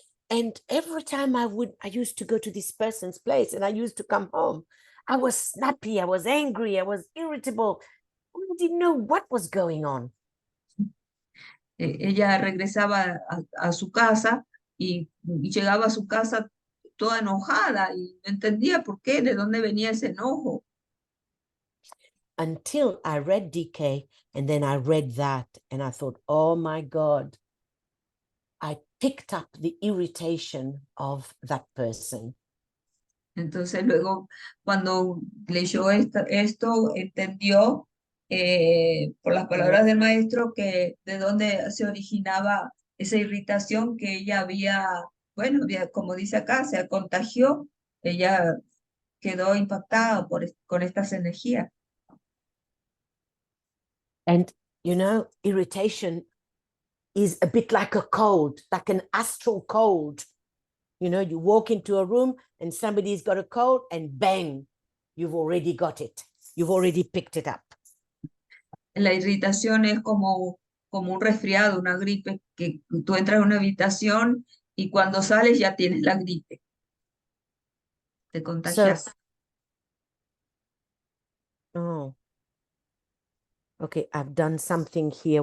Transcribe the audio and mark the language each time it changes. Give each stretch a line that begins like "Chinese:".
English: And every time I used to go to this person's place and I used to come home, I was snappy, I was angry, I was irritable. I didn't know what was going on.
Spanish: Ella regresaba a su casa y llegaba a su casa toda enojada y no entendía por qué, de dónde venía ese enojo.
English: Until I read DK and then I read that and I thought, oh my God, I picked up the irritation of that person.
Spanish: Entonces luego cuando leyó esto entendió por las palabras del maestro que de dónde se originaba esa irritación que ella había, bueno, como dice acá, se contagió, ella quedó impactada con estas energías.
English: And, you know, irritation is a bit like a cold, like an astral cold. You know, you walk into a room and somebody's got a cold and bang, you've already got it. You've already picked it up.
Spanish: La irritación es como un resfriado, una gripe, que tú entras a una habitación y cuando sales ya tienes la gripe. Te contagias.
English: Oh, okay, I've done something here.